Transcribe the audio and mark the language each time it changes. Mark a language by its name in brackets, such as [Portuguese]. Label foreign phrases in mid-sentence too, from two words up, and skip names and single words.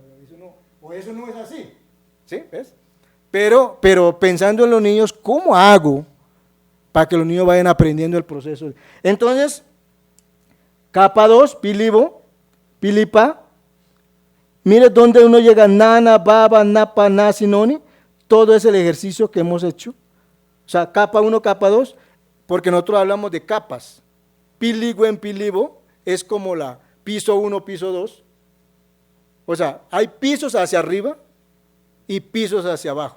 [Spanish] Eso no es así, ¿sí? ¿Ves? Pero pensando en los niños, ¿cómo hago para que los niños vayan aprendiendo el proceso? Entonces, capa 2, pilibo, pilipa, mire dónde uno llega, nana, baba, napa, nasinoni, todo es el ejercicio que hemos hecho. O sea, capa 1, capa 2, porque nosotros hablamos de capas. Piligo en pilibo es como la piso 1, piso 2. O sea, hay pisos hacia arriba y pisos hacia abajo.